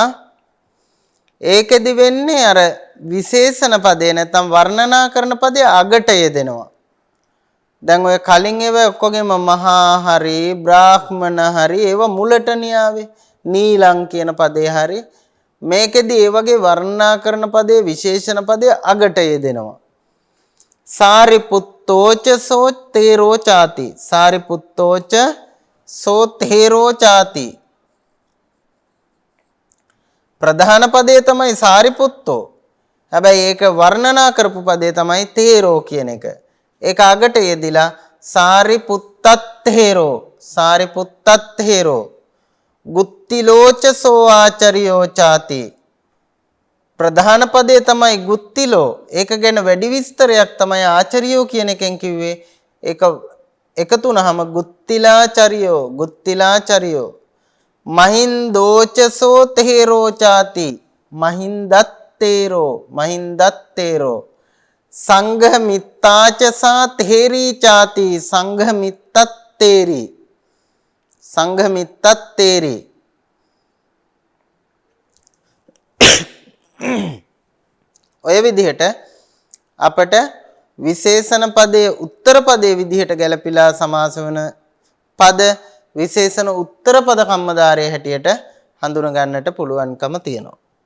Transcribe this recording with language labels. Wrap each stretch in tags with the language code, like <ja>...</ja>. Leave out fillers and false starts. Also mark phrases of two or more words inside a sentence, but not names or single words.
<si>ඒකෙදි වෙන්නේ අර විශේෂණ පදේ නැත්නම් වර්ණනා කරන පදේ අගට යෙදෙනවා. දැන් ඔය කලින් ඒවා ඔක්කොගෙම මහා හරි බ්‍රාහ්මණ හරි ඒවා මුලට නියාවේ. නීලං කියන පදේ හරි මේකෙදී ඒ වගේ වර්ණනාකරණ පදයේ විශේෂණ පදයේ අගට යෙදෙනවා.</si> <pi>සාරිපුත්තෝච සෝ තේරෝ ചാති. සාරිපුත්තෝච සෝ තේරෝ ചാති.</pi> <si>ප්‍රධාන පදේ තමයි සාරිපුත්තෝ. හැබැයි ඒක වර්ණනා කරපු පදේ තමයි තේරෝ කියන එක. ඒක අගට යෙදිලා සාරිපුත්තත්තේරෝ.</si> <pi>සාරිපුත්තත්තේරෝ. ගුත්තිලෝච සෝ ආචාර්යෝ ചാති.</pi> <si>ප්‍රධාන පදේ තමයි ගුත්තිලෝ. ඒක ගැන වැඩි විස්තරයක් තමයි ආචාර්යෝ කියන එකෙන් කිව්වේ. ඒක එකතු වුනහම ගුත්තිලාචාර්යෝ.</si> <pi>ගුත්තිලාචාර්යෝ. මහින්දෝචසෝ තේරෝ ചാති. මහින්දත්තේරෝ. මහින්දත්තේරෝ. සංඝ මිත්තාචසා තේරී ചാති. සංඝ මිත්තත්තේරි. සංඝ මිත්තත්තේරි.</pi> <si>ඔය විදිහට අපට විශේෂණ පදයේ උත්තර පදයේ විදිහට ගැලපිලා සමාස වෙන පද විශේෂණ උත්තර පද කම්මදාරයේ හැටියට හඳුන ගන්නට පුළුවන්කම තියෙනවා.</si>